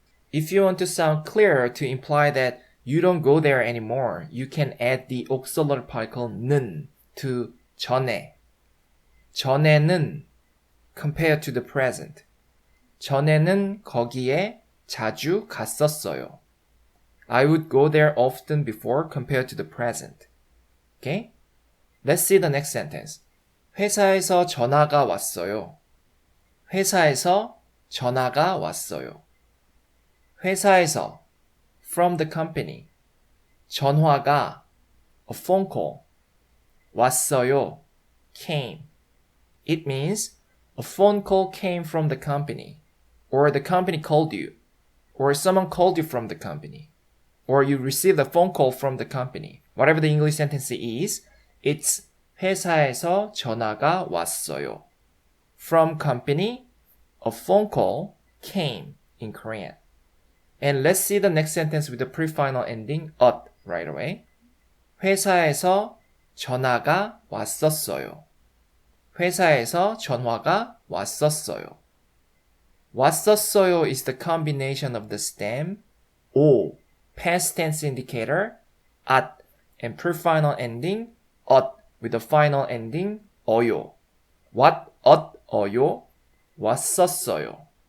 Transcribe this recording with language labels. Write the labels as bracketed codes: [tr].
[en] If you want to sound clearer to imply that you don't go there anymore, you can add the auxiliary particle 는 to 전에. 전에는 compared to the present. [ko] 전에는 거기에 자주 갔었어요. [en] I would go there often before compared to the present. Okay? Let's see the next sentence. [ko] 회사에서 전화가 왔어요. 회사에서 전화가 왔어요. [en] 회사에서 from the company. 전화가 a phone call. 왔어요. came. It means a phone call came from the company, or the company called you, or someone called you from the company, or you received a phone call from the company. Whatever the English sentence is, it's [ko] 회사에서 전화가 왔어요. [en] From company, a phone call came in Korean. And let's see the next sentence with the pre-final ending ot right away. [ko] 회사에서 전화가 왔었어요. 회사에서 전화가 왔었어요. [en] 왔었어요 is the combination of the stem o, past tense indicator, at, and pre-final ending ot with the final ending 어요. What, [ko] 어요? 왔었어요.